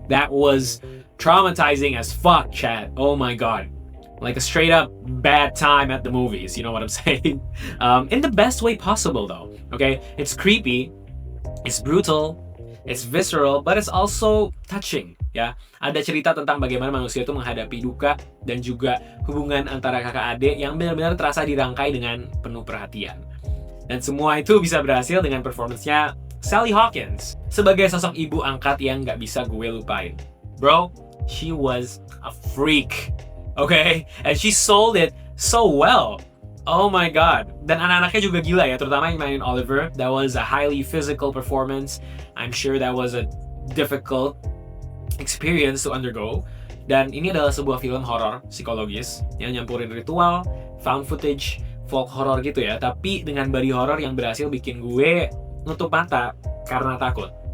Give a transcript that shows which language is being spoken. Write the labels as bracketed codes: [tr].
[en] That was traumatizing as fuck, chat. Oh my god. A straight up bad time at the movies, you know what I'm saying? In the best way possible though, okay? It's creepy, it's brutal, it's visceral, but it's also touching, ya. [id] Ada cerita tentang bagaimana manusia itu menghadapi duka dan juga hubungan antara kakak adik yang benar-benar terasa dirangkai dengan penuh perhatian. Dan semua itu bisa berhasil dengan performance-nya Sally Hawkins sebagai sosok ibu angkat yang nggak bisa gue lupain. [en] Bro, she was a freak. Okay, and she sold it so well. Oh my god. [id] Dan anak-anaknya juga gila ya, terutama yang mainin Oliver. [en] That was a highly physical performance. I'm sure that was a difficult experience to undergo. [id] Dan ini adalah sebuah film horor psikologis yang nyampurin ritual, found footage, folk horror gitu ya. Tapi dengan body horror yang berhasil bikin gue nutup mata karena takut.